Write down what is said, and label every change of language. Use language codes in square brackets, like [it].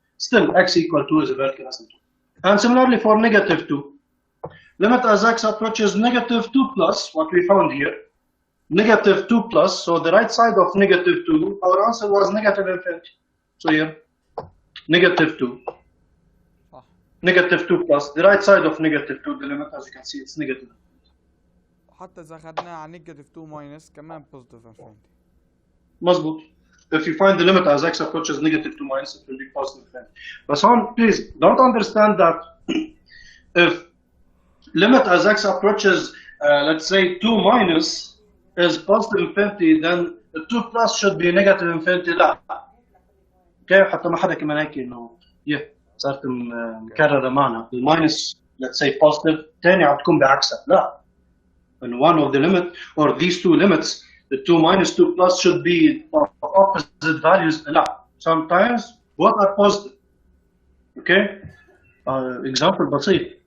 [en] Still, x equal 2 is a vertical asymptote. And similarly for negative 2, limit as x approaches negative 2 plus, what we found here, negative 2 plus, so the right side of negative 2, our answer was negative infinity. So here, negative 2. Negative 2 plus, the right side of negative 2, the limit as you can see, it's negative. [ar] حتى إذا أخذناها على نيجاتيف 2 ماينس كمان بوزيتيف انفينيتي. مظبوط. [en] If you find the limit as x approaches negative 2 minus, it will be positive infinity. But son, please don't understand that if limit as x approaches, let's say 2 minus is positive infinity, then the 2 plus should be negative infinity. [ar] لا. Okay, حتى ما حدا كمان هيك إنه صارت مكررة معنا. [en] The minus, let's say positive, [ar] تاني عم تكون بعكسها. لا. [en] And one of the limit or these two limits, the 2 minus 2 plus should be of opposite values. [ar] لا. [en] Sometimes both are positive. Okay? Example بسيط.